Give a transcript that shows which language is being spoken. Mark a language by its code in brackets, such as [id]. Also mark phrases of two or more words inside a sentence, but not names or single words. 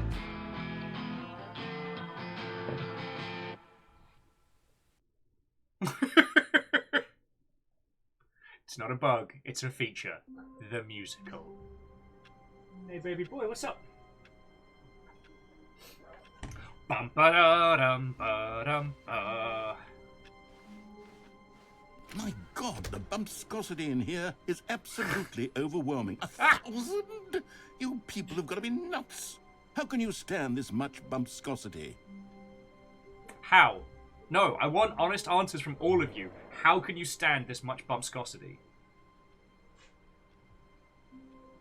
[en] It's not a bug, it's a feature. The musical. Hey, baby boy, what's up? Bum ba da dum ba dum ba. My God, the bumpscosity in here is absolutely overwhelming. 1,000? You people have got to be nuts. How can you stand this much bumpscosity? How? No, I want honest answers from all of you. How can you stand this much bumpscosity?